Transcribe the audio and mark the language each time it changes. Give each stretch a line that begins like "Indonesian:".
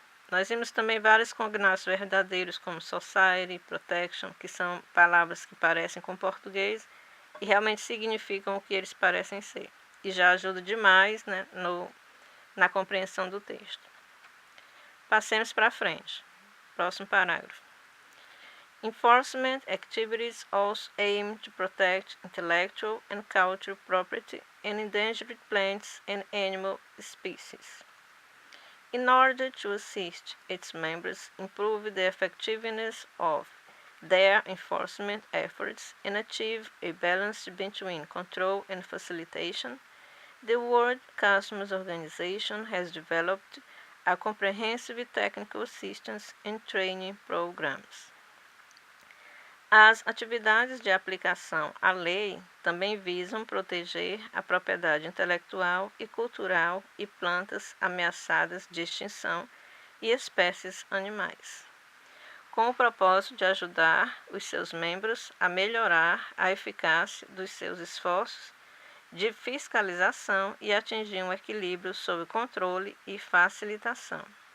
Portuguese: Nós vimos também vários cognatos verdadeiros, como society, protection, que são palavras que parecem com português e realmente significam o que eles parecem ser. E já ajuda demais, né, na compreensão do texto. Passemos para frente. Próximo parágrafo.
English: Enforcement activities also aim to protect intellectual and cultural property and endangered plants and animal species. In order to assist its members improve the effectiveness of their enforcement efforts and achieve a balance between control and facilitation, the World Customs Organization has developed a comprehensive technical assistance and training programs.
Portuguese: As atividades de aplicação à lei também visam proteger a propriedade intelectual e cultural e plantas ameaçadas de extinção e espécies animais, com o propósito de ajudar os seus membros a melhorar a eficácia dos seus esforços de fiscalização e atingir um equilíbrio sob controle e facilitação.